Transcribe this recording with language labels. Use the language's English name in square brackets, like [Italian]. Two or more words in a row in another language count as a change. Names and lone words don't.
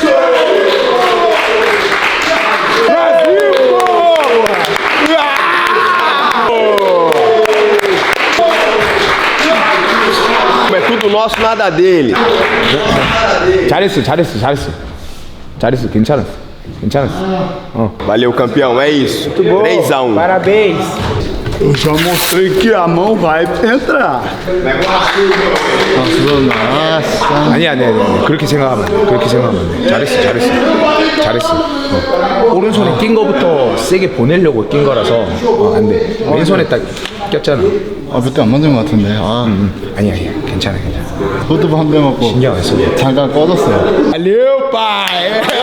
[Portuguese] É tudo nosso, nada dele. [Korean] 잘했어. 괜찮았어. [Portuguese] Valeu, campeão. É isso. 3-1. Parabéns. Eu já mostrei que a mão vai entrar. [Korean] 아니야. 그렇게 생각하면 돼. 잘했어. 오른손에 낀 거부터 세게 보내려고 낀 거라서 안 돼. 왼손에 딱 꼈잖아. 몇 대 안 맞은 것 같은데. 아니야. 괜찮아. 포드부 한 대 맞고 신경 안 써. 잠깐 꺼졌어요. [Portuguese] Valeu, pai.